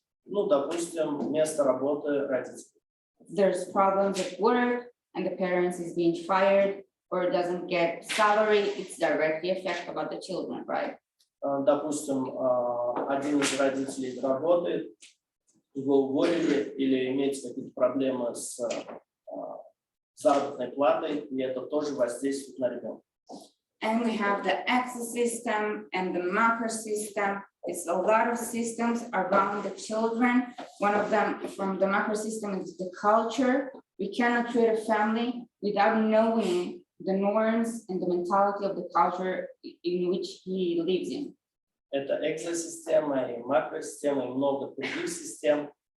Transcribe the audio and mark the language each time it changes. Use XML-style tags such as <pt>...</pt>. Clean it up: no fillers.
<ru>Ну, допустим, место работы родителей.</ru> <en>There's problems at work and the parents is being fired or doesn't get salary, it's directly affect about the children, right?</en> <ru>Допустим, один из родителей работает, его уволили или имеется какие-то проблемы с заработной платой, и это тоже воздействует на ребенка.</ru> <en>And we have the axis system and the macro system. It's a lot of systems around the children. One of them from the macro system is the culture. We cannot treat a family without knowing the norms and the mentality of the culture in which he lives in.</en> <ru>Это экзосистема и макросистема и много других систем.</ru>